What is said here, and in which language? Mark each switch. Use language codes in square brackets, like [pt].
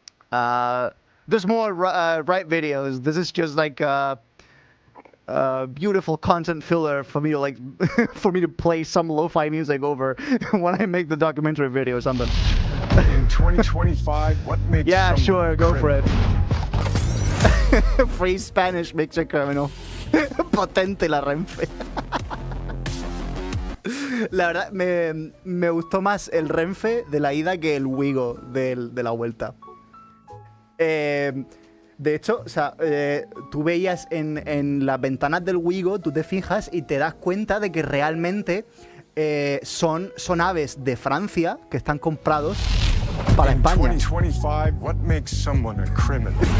[en] There's more ride videos. This is just like beautiful content filler for me to like for me to play some lo-fi music over when I make the documentary video or something. In 2025, what makes Yeah, sure, go for it. Free Spanish makes a criminal. [es] Potente la Renfe. La verdad, me gustó más el Renfe de la ida que el Wigo de la vuelta. De hecho, o sea, tú veías en las ventanas del Wigo, tú te fijas y te das cuenta de que realmente son aves de Francia que están comprados para España. [en] 2025, what makes someone a criminal?